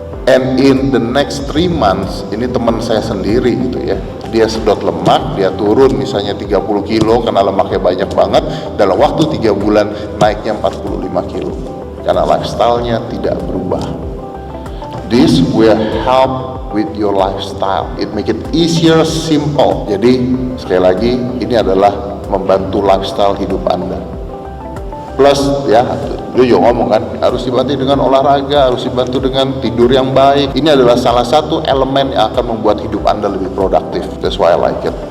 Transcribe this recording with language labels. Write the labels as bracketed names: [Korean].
[English] And in the next 3 months, [Indonesian] ini teman saya sendiri gitu ya, dia sedot lemak, dia turun misalnya 30 kilo karena lemaknya banyak banget, dalam waktu 3 bulan naiknya 45 kilo karena lifestyle-nya tidak berubah. [English] This will help with your lifestyle. It make it easier, simple. [Indonesian] Jadi sekali lagi ini adalah membantu lifestyle hidup Anda. Plus ya, Jojo ngomong kan, harus dibantu dengan olahraga, harus dibantu dengan tidur yang baik. Ini adalah salah satu elemen yang akan membuat hidup Anda lebih produktif. [English] That's why I like it.